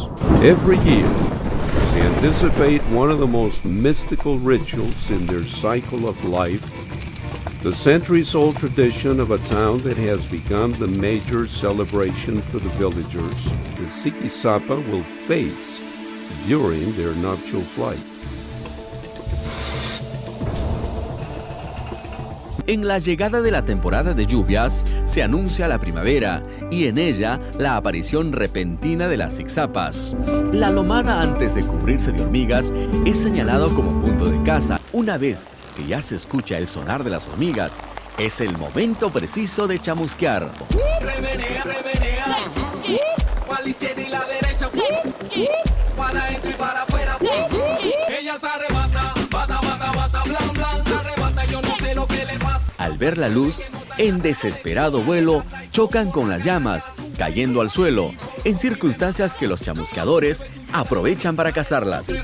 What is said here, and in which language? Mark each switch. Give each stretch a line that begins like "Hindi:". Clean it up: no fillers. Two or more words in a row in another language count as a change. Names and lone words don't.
English: Every year, they anticipate one of the most mystical rituals in their cycle of life, the centuries-old tradition of a town that has become the major celebration for the villagers. The Sikisapa will face during their nuptial flight.
Spanish: En la llegada de la temporada de lluvias, se anuncia la primavera y en ella la aparición repentina de las ixapas. La lomada antes de cubrirse de hormigas es señalado como punto de caza. Una vez que ya se escucha el sonar de las hormigas, es el momento preciso de chamusquear. Remenea, remenea, para la izquierda y la derecha, para adentro y para afuera, ella se arrebata, bata, bata, bata, blan, blan, se arrebata, yo no sé lo que le pasa. Al ver la luz, en desesperado vuelo, chocan con las llamas, cayendo al suelo, en circunstancias que los chamusqueadores aprovechan para cazarlas.